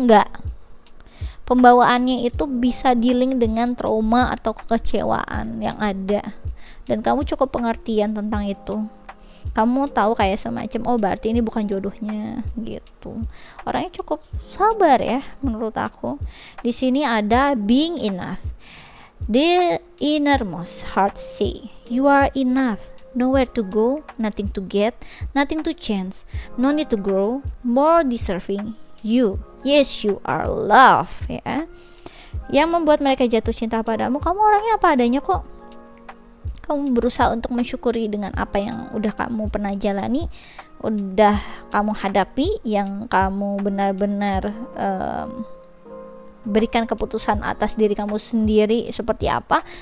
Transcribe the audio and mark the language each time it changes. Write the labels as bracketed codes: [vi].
[id] Nggak, pembawaannya itu bisa dealing dengan trauma atau kekecewaan yang ada, dan kamu cukup pengertian tentang itu. Kamu tahu kayak semacam berarti ini bukan jodohnya gitu. Orangnya cukup sabar ya menurut aku. Di sini ada [en] being enough. The innermost heart say you are enough. Nowhere to go, nothing to get, nothing to change, no need to grow, more deserving you. Yes, you are love ya. [id] Yang membuat mereka jatuh cinta padamu, kamu orangnya apa adanya kok. Kamu berusaha untuk mensyukuri dengan apa yang udah kamu pernah jalani, udah kamu hadapi, yang kamu benar-benar berikan keputusan atas diri kamu sendiri seperti apa.